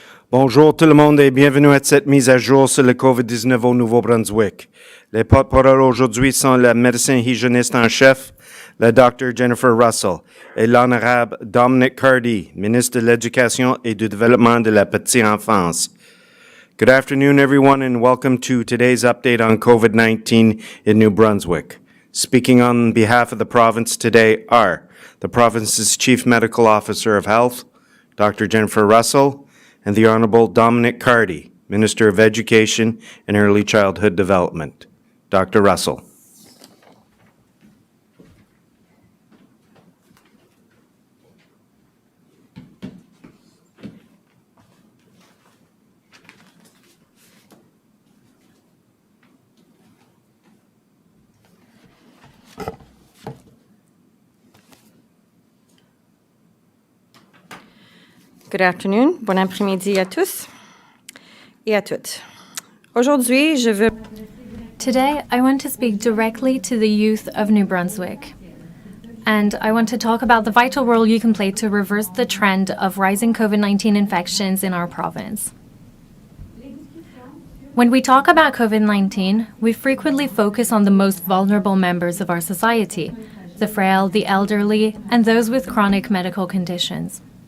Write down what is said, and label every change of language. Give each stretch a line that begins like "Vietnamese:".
French: Bonjour tout le monde et bienvenue à cette mise à jour sur le COVID-19 au Nouveau-Brunswick. Les porte-paroles aujourd'hui sont le médecin hygiéniste en chef, le Dr. Jennifer Russell, et l'honorable Dominic Cardy, ministre de l'Éducation et du Développement de la Petite Enfance.
English: Good afternoon, everyone, and welcome to today's update on COVID-19 in New Brunswick. Speaking on behalf of the province today are the province's Chief Medical Officer of Health, Dr. Jennifer Russell, and the Honorable Dominic Cardy, Minister of Education and Early Childhood Development. Dr. Russell. Good afternoon,
French: bon après-midi à tous et à toutes. Aujourd'hui, je veux...
English: Today, I want to speak directly to the youth of New Brunswick. And I want to talk about the vital role you can play to reverse the trend of rising COVID-19 infections in our province. When we talk about COVID-19, we frequently focus on the most vulnerable members of our society, the frail, the elderly, and those with chronic medical conditions.